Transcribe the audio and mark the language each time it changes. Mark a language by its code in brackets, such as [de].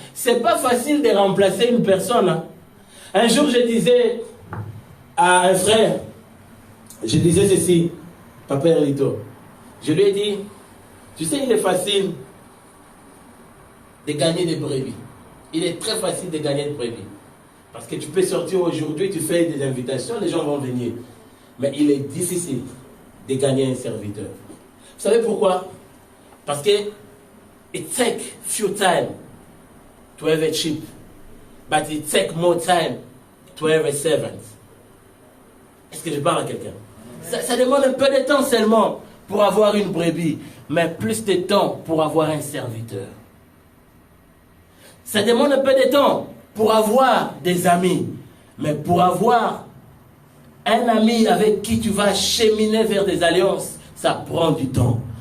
[fr] C'est pas facile de remplacer une personne. Hein. Un jour, je disais à un frère, je disais ceci, Papa Erlito, je lui ai dit, tu sais, il est facile de gagner des brebis. Il est très facile de gagner des brebis. Parce que tu peux sortir aujourd'hui, tu fais des invitations, les gens vont venir. Mais il est difficile de gagner un serviteur. Vous savez pourquoi? Parce que [en] it takes few time to have a sheep, but it takes more time to have a servant. [fr] Est-ce que je parle à quelqu'un? Ça demande un peu de temps seulement pour avoir une brebis, mais plus de temps pour avoir un serviteur. Ça demande un peu de temps pour avoir des amis, mais pour avoir un ami avec qui tu vas cheminer vers des alliances, ça prend du temps.